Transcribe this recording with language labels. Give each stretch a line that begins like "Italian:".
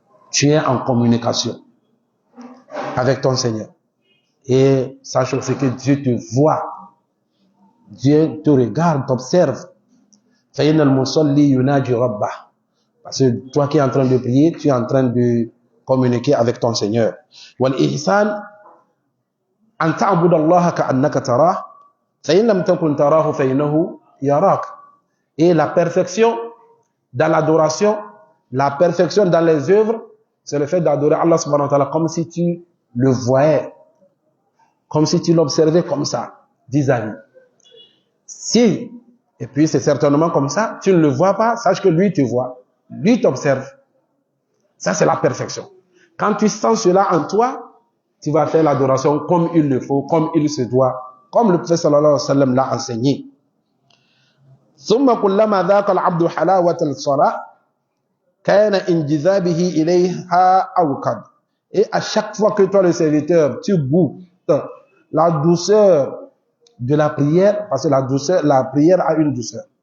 French: Tu es en communication avec ton Seigneur. Et sache aussi que Dieu te voit. Dieu te regarde, t'observe. Parce que toi qui es en train de prier, tu es en train de communiquer avec ton Seigneur.
Arabic: والإحسان أن تعبد الله كأنك تراه فإن لم تكن تراه فإنه يراك.
French: Et la perfection dans l'adoration, la perfection dans les œuvres, c'est le fait d'adorer Allah subhanahu wa ta'ala comme si tu le voyais, comme si tu l'observais comme ça, vis-à-vis. Si, et puis c'est certainement comme ça, tu ne le vois pas, sache que lui te voit, lui t'observe. Ça c'est la perfection. Quand tu sens cela en toi, tu vas faire l'adoration comme il le faut, comme il se doit, comme le prophète sallallahu alayhi wa sallam l'a enseigné.
Arabic: ثم كلما ذاق العبد حلاوة الصلاة كان انجذابه إليها أوقد.
French: Et à chaque fois que toi le serviteur, tu goûtes la douceur de la prière, parce que la prière a une douceur.